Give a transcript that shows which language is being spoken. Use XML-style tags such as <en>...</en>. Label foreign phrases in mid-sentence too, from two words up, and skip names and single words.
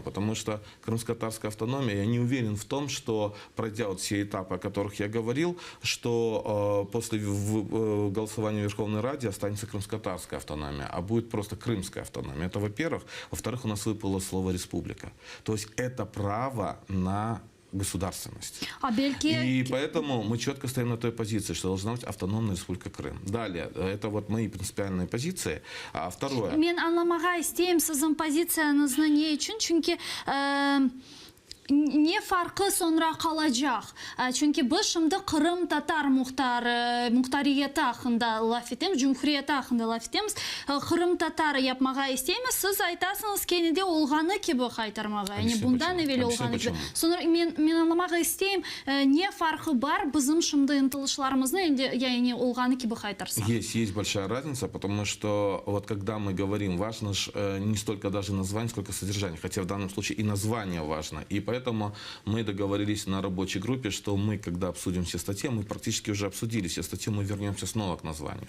<ru>Потому что крымско-татарская автономия, я не уверен в том, что, пройдя вот все этапы, о которых я говорил, что после голосования в Верховной Раде останется крымско-татарская автономия, а будет просто крымская автономия. Это, во-первых. Во-вторых, у нас выпало слово «республика». То есть это право на государственность. И поэтому мы четко стоим на той позиции, что должна быть автономная республика Крым. Далее, это вот мои принципиальные позиции. А второе.</ru> <crh>Мен anlamağa isteyim sizin pozisiyanızı ne için? Çünkü ne farkı sonra kalacak? Çünkü biz şimdi Kırım Tatar muhtariyeti hakkında laf etimiz, Cumhuriyeti hakkında laf etimiz. Kırım Tatar yapmağa isteyimiz. Siz aytasınız ki de olğanı gibi kaytarmağa. Yani bundan evvel olğanı gibi. Sonra men anlamağa isteyim ne farkı var bizim şimdi intilişlerimizin yani olğanı gibi kaytarsak?</crh> <ru>Есть большая разница, потому что вот когда мы говорим, важно не столько даже название, сколько содержание. Хотя в данном случае и название важно. И поэтому поэтому мы договорились на рабочей группе, что мы, когда обсудим все статьи, мы практически уже обсудили все статьи, мы вернемся снова к названию.</ru>